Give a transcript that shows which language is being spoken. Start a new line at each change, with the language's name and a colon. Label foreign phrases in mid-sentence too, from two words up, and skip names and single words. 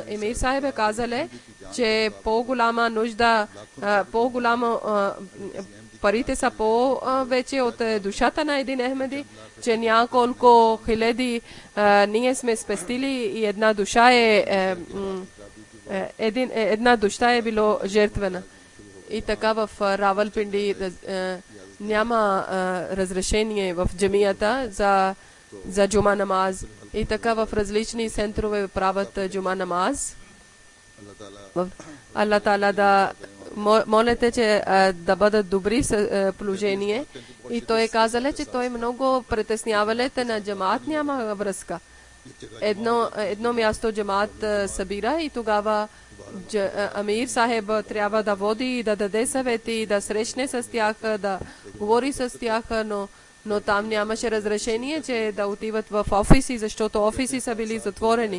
Bulgarian: Амир Сахеб е казале, че по-голяма нужда, парите са повече от душата на един Ахмеди, че няколко хиляди ние сме спестили и една душа една душа е било жертвена. И така в Равалпинди няма разрешение в джамията за
Urdu: جمعہ نماز.
Bulgarian: И така в различни центрове правят
Urdu: جمعہ نماز.
Bulgarian: Аллах Таала да молете, че да бъдат добри положение. И той е казал, че той много притеснявале, те на джамаат няма връзка. Едно място джамаат събира и тогава Амир Сахеб трябва да води и да даде съвети, да срещне с тях, да говори с тях, но там нямаше разрешение, че да отиват в офиси, защото офиси са били затворени.